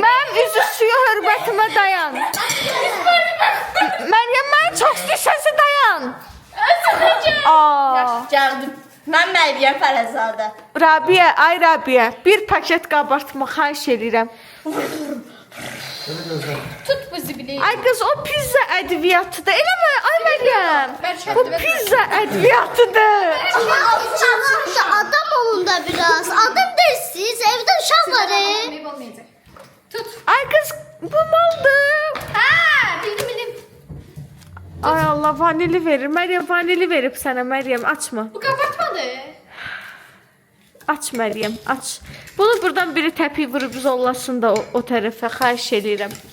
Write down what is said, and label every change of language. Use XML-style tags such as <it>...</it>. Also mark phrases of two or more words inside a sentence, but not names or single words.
<az>Mənim üzü suya hörmətimə dayan. Məryəm, mən çox istəyirsən dayan. Özünəcək. Aa. Gəldim. Mən Məryəm Fərəzadə. Rabiyə, ay Rabiyə, bir paket qabartma xahiş edirəm. Tut bu zibileyi. Ay qız, o pizza ədviyyatıdır. Eləmə, ay Məryəm. Bu pizza ədviyyatıdır. Adam olun da biraz.</az> <tr>Adam değilsiniz. Evde uşak var. Meyve olmayacak. Tut.</tr> <az>Ay qız, bu maldır. Ha, bildim. Ay Allah, vanili verir. Məryəm vanili verib sənə, Məryəm, açma.</az> <tr>Bu kapatmadı.</tr> <az>Aç Məryəm, aç. Bunu buradan biri təpi vurub zollasın da o tərəfə, xahiş edirəm.</az>